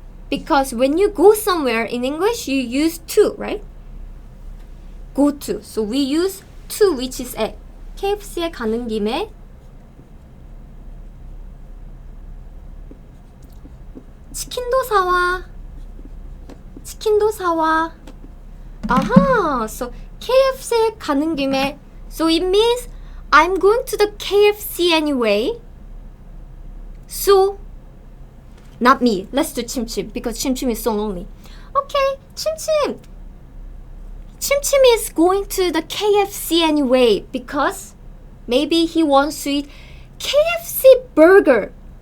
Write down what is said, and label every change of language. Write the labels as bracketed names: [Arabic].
[English] Because when you go somewhere in English, you use to, right? Go to. So we use to, which is 에. [Korean] KFC에 가는 김에 치킨도 사와. 치킨도 사와. So KFC에 가는 김에. [English] So it means I'm going to the KFC anyway. So not me. Let's do Chimchim because Chimchim is so lonely. Okay, Chimchim. Chimchim is going to the KFC anyway because maybe he wants to eat KFC burger.